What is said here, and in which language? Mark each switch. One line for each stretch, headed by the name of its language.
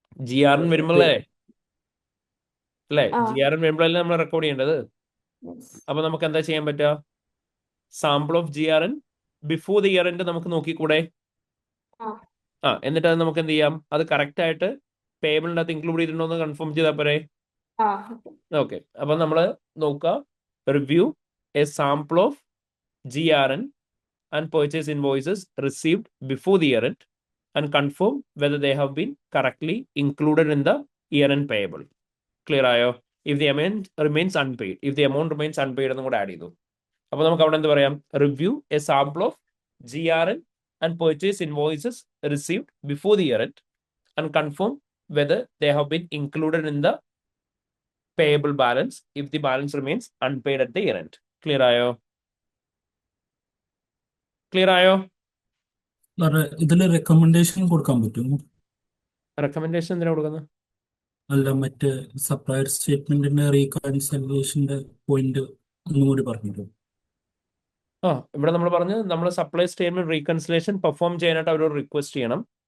Malayalam: GRN വരുമ്പോഴേ അല്ലേ? ആ. GRN വരുമ്പോഴല്ലേ നമ്മൾ റെക്കോർഡ് ചെയ്യേണ്ടത്.
English: Yes.
Malayalam: അപ്പൊ നമുക്ക് എന്താ ചെയ്യാൻ പറ്റുക?
English: sample of GRN before the year end
Malayalam: നമുക്ക് നോക്കിക്കൂടെ? ആ. എന്നിട്ട് അത് നമുക്ക് എന്ത് ചെയ്യാം? അത് കറക്റ്റ് ആയിട്ട് പേബിളിൻ്റെ അകത്ത് ഇൻക്ലൂഡ് ചെയ്തിട്ടുണ്ടോ എന്ന് കൺഫേം ചെയ്താൽ പോരെ? ആ. ഓക്കെ, അപ്പൊ നമ്മൾ നോക്കുക,
English: Review a sample of GRN and purchase invoices received before the year end and confirm whether they have been correctly included in the year end payable. Clear
Malayalam: ആയോ?
English: If the amount remains unpaid, if the amount remains unpaid
Malayalam: എന്നും കൂടെ add ചെയ്തു. അപ്പൊ നമുക്ക് അവിടെ എന്ത് പറയാം?
English: Review a sample of GRN and purchase invoices received before the year end and confirm whether they have been included in the payable balance if the balance remains unpaid at the year end.
Malayalam: Clear ആയോ? Clear ആയോ? സാറേ ഇതില് recommendation കൊടുക്കാൻ പറ്റുമോ? Recommendation എന്തിനാ കൊടുക്കുന്നത്? അല്ല, മറ്റേ സപ്ലയർ സ്റ്റേറ്റ്മെന്റിന്റെ റീകൺസിലിയേഷന്റെ പോയിന്റ് ഒന്നുകൂടി പറഞ്ഞിട്ടും. ഇവിടെ നമ്മൾ പറഞ്ഞ് നമ്മൾ സപ്ലൈ സ്റ്റേറ്റ്മെന്റ് റീകൺസിലേഷൻ പെർഫോം ചെയ്യാനായിട്ട് അവരോട് റിക്വസ്റ്റ് ചെയ്യണം.